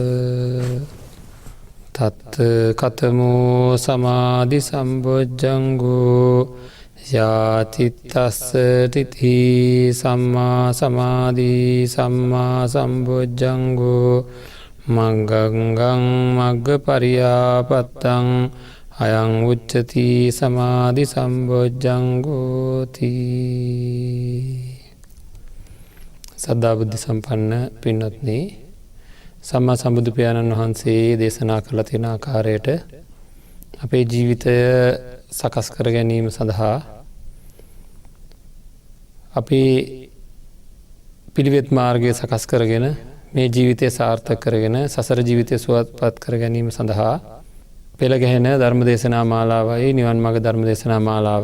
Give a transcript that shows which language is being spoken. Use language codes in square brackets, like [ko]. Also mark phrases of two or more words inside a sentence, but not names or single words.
[pi] තත් කතමෝ සමාධි සම්බොජ්ජංගෝ යාතිත්තස්ස තිති සම්මා සමාධි සම්මා සම්බොජ්ජංගෝ මග්ගංගං මග්ග පරියාපත්තං අයං උච්චති සමාධි සම්බොජ්ජංගෝති. [si] සද්ධා බුද්ධ සම්පන්න පින්වත්නි, සම්මා සම්බුදු පියාණන් වහන්සේ දේශනා කළ තියෙන ආකාරයට අපේ ජීවිතය සකස් කර ගැනීම සඳහා අපි පිළිවෙත් මාර්ගය සකස් කරගෙන මේ ජීවිතය සාර්ථක කරගෙන සසර ජීවිතය සුවපත් කර ගැනීම සඳහා පෙළ ගැහෙන ධර්ම දේශනා මාලාවයි නිවන් මඟ ධර්ම දේශනා මාලාව.